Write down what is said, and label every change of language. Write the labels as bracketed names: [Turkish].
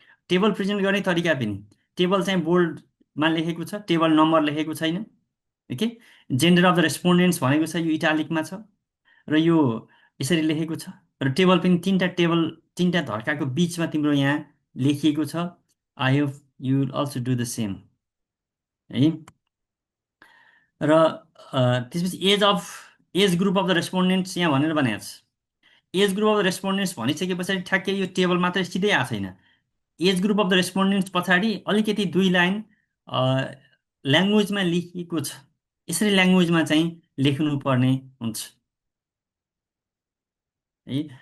[Nepali] Table present गर्ने तरिका पनि, टेबल चाहिँ बोल्डमा लेखेको छ, टेबल नम्बर लेखेको छैन। ओके, जेन्डर अफ द रेस्पोन्डेन्ट्स भनेको छ, यो इटालिकमा छ, र यो यसरी लेखेको छ। र टेबल पनि तिनवटा धर्काको बिचमा तिम्रो यहाँ लेखिएको छ। [English] I hope you will also do the same [Nepali] है। र त्यसपछि एज ग्रुप अफ द रेस्पोन्डेन्ट्स यहाँ भनेर भनेको छ। एज ग्रुप अफ द रेस्पोन्डेन्ट्स भनिसके पछाडि ठ्याक्कै यो टेबल मात्रै सिधै आएको छैन। एज ग्रुप अफ द रेस्पोन्डेन्ट्स पछाडि अलिकति 2 लाइन ल्याङ्ग्वेजमा लेखिएको छ, यसरी ल्याङ्ग्वेजमा चाहिँ लेख्नुपर्ने हुन्छ है।